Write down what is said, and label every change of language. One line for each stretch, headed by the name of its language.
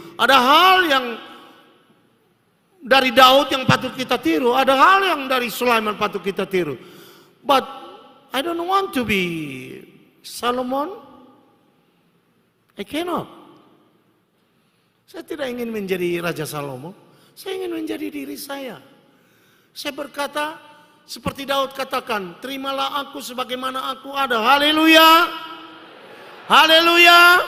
Indonesian: Ada hal yang dari Daud yang patut kita tiru. Ada hal yang dari Sulaiman patut kita tiru.
English: But I don't want to be Solomon. I cannot.
Indonesian: Saya tidak ingin menjadi Raja Salomo. Saya ingin menjadi diri saya. Saya berkata, seperti Daud katakan, terimalah aku sebagaimana aku ada. Haleluya. Haleluya.